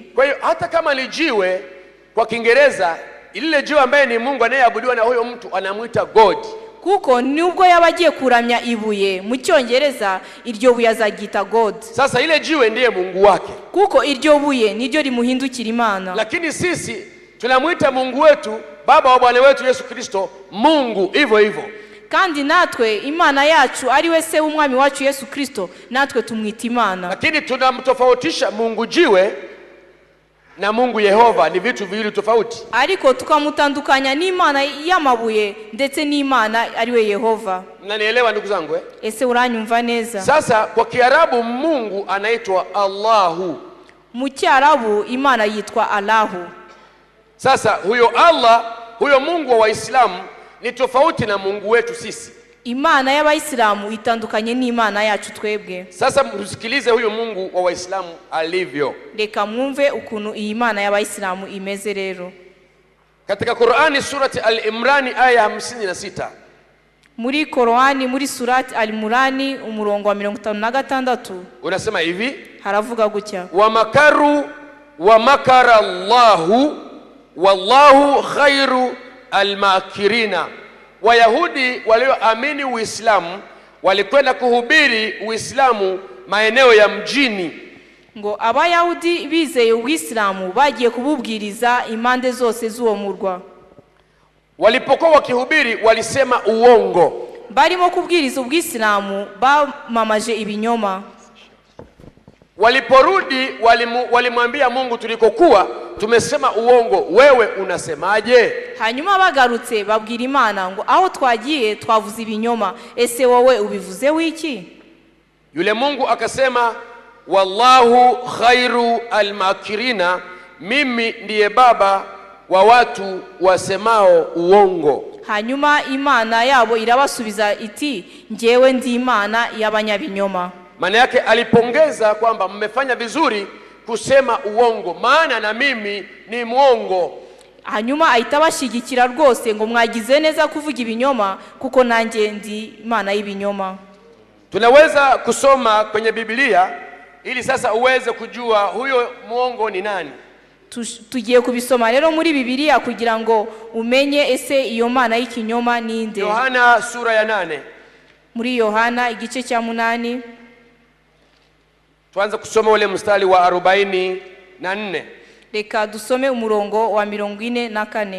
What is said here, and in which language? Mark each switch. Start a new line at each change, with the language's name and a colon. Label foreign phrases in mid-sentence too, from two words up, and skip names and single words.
Swahili: Kwa hiyo hata kama ni jiwe kwa Kiingereza, ile jiwe ambaye ni Mungu anayeabudiwa na huyo mtu anamuita God.
Kinyarwanda: Kuko nubwo yaba agiye kuramya ibuye mu Cyongereza iryo buye azagita God.
Swahili: Sasa ile jiwe ndiye Mungu wake.
Kinyarwanda: Kuko iryo buye niryo rimuhindukira Imana.
Swahili: Lakini sisi tunamuita Mungu wetu, Baba wa Bwana wetu Yesu Kristo, Mungu hivyo hivyo.
Kinyarwanda: Kandi natwe Imana yacu ari we se w'umwami wacu Yesu Kristo, natwe tumwita Imana.
Swahili: Lakini tunamtofautisha Mungu jiwe na Mungu Yehova, ni vitu viwili tofauti.
Kinyarwanda: Ariko tukamutandukanya n'Imana y'amabuye ndetse n'Imana ari we Yehova.
Swahili: Mnanielewa ndugu zangu?
Kinyarwanda: Ese uranyumva neza?
Swahili: Sasa kwa Kiarabu Mungu anaitwa Allahu.
Kinyarwanda: Mu Cyarabu Imana yitwa Allahu.
Swahili: Sasa huyo Allah, huyo Mungu wa Waislamu ni tofauti na Mungu wetu sisi.
Kinyarwanda: Imana y'Abayisilamu itandukanye n'Imana yacu twebwe.
Swahili: Sasa msikilize huyo Mungu wa Waislamu alivyo.
Kinyarwanda: Reka mwumve ukuntu iyi Imana y'Abayisilamu imeze rero.
Swahili: Katika Qur'ani surati Al-Imran aya 56.
Kinyarwanda: Muri Qur'ani muri surati Al-Imran umurongo wa 56
Swahili: unasema hivi,
Kinyarwanda: haravuga gutya:
Arabic: ومكروا ومكر الله والله خير الماكرين.
Swahili: Wayahudi walioamini Uislamu walikwenda kuhubiri Uislamu maeneo ya mjini.
Kinyarwanda: Ngo Abayahudi bizeye Uislamu bagiye kububwiriza impande zose z'uwo murwa.
Swahili: Walipokuwa wakihubiri walisema uongo.
Kinyarwanda: Barimo kubwiriza Uislamu bamamaje ibinyoma.
Swahili: Waliporudi walimwambia Mungu, tulikokuwa tumesema uongo, wewe unasemaje?
Kinyarwanda: Hanyuma bagarutse babwira Imana ngo aho twagiye twavuze ibinyoma, ese wowe ubivuze wiki?
Swahili: Yule Mungu akasema,
Arabic: والله خير الماكرين,
Swahili: mimi ndiye baba wa watu wasemao uongo.
Kinyarwanda: Hanyuma Imana yabo irabasubiza iti, njyewe ndi Imana y'abanyabinyoma.
Swahili: Maana yake alipongeza kwamba mmefanya vizuri kusema uongo, maana na mimi ni mwongo.
Kinyarwanda: Hanyuma aitabashigikira rwose ngo mwagize neza kuvuga ibinyoma kuko nanjye ndi Imana y'ibinyoma.
Swahili: Tunaweza kusoma kwenye Biblia ili sasa uweze kujua huyo muongo ni nani.
Kinyarwanda: Tugiye kubisoma rero muri Bibiliya kugira ngo umenye ese iyo mana y'ikinyoma ninde.
Swahili: Yohana sura ya 8.
Kinyarwanda: Muri Yohana igice cya 8
Swahili: tuanze kusoma ule mstari wa 44.
Kinyarwanda: Reka dusome umurongo wa 44.